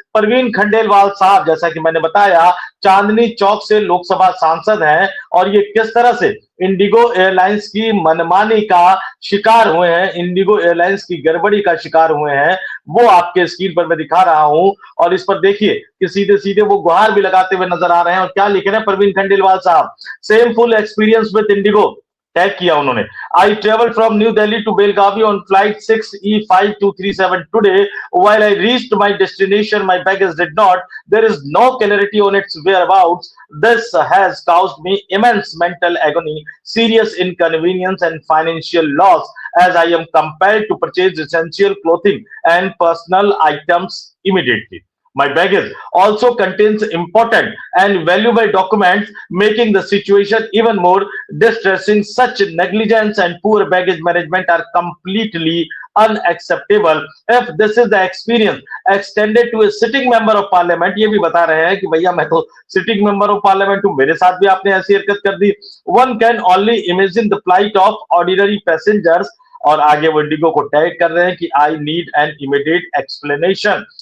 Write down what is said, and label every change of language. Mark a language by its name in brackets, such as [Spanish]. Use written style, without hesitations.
[Hindi] परवीन खंडेलवाल साहब, जैसा कि मैंने बताया, चांदनी चौक से लोकसभा सांसद हैं और ये किस तरह से इंडिगो एयरलाइंस की मनमानी का शिकार हुए हैं, इंडिगो एयरलाइंस की गड़बड़ी का शिकार हुए हैं, वो आपके स्क्रीन पर मैं दिखा रहा हूं। और इस पर देखिए कि सीधे सीधे वो गुहार भी लगाते हुए नजर आ रहे हैं। और क्या लिख रहे हैं परवीन खंडेलवाल साहब? [English] same full experience with IndiGo, [Hindi] tag किया उन्होंने। [English] I travel from New Delhi to Belagavi on flight 6E5237 today. While I reached my destination, my baggage did not. There is no clarity on its whereabouts. This has caused me immense mental agony, serious inconvenience, and financial loss as I am compelled to purchase essential clothing and personal items immediately. My baggage also contains important and valuable documents, making the situation even more distressing. Such negligence and poor baggage management are completely unacceptable. If this is the experience extended to a sitting member of parliament, [Hindi] ये भी बता रहे हैं कि भैया मैं तो sitting member of parliament हूं, मेरे साथ भी आपने ऐसी हरकत कर दी। [English] One can only imagine the flight of ordinary passengers. [Hindi] और आगे वो इंडिगो को टैग कर रहे हैं कि [English] I need an immediate explanation.